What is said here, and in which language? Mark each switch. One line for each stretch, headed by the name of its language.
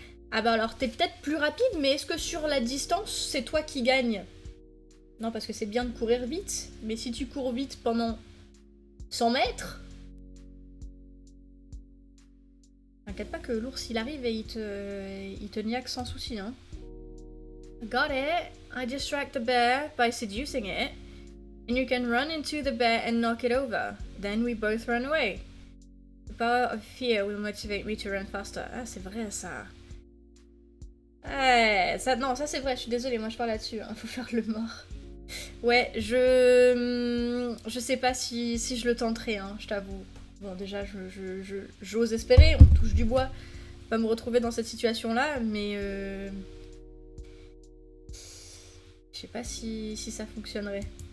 French: Ah bah alors, t'es peut-être plus rapide, mais est-ce que sur la distance, c'est toi qui gagne? Non, parce que c'est bien de courir vite, mais si tu cours vite pendant 100 mètres... T'inquiète pas que l'ours, il arrive et il te niaque sans souci, hein.
English: Got it. I distract the bear by seducing it, and you can run into the bear and knock it over. Then we both run away. The power of fear will motivate me to run faster.
French: Ah, c'est vrai ça. Ouais, ça c'est vrai, je suis désolée, moi je parle là-dessus, hein, faut faire le mort. Ouais, je sais pas si je le tenterai, hein, je t'avoue. Bon, déjà, j'ose espérer, on touche du bois, pas me retrouver dans cette situation-là, mais je sais pas si ça fonctionnerait.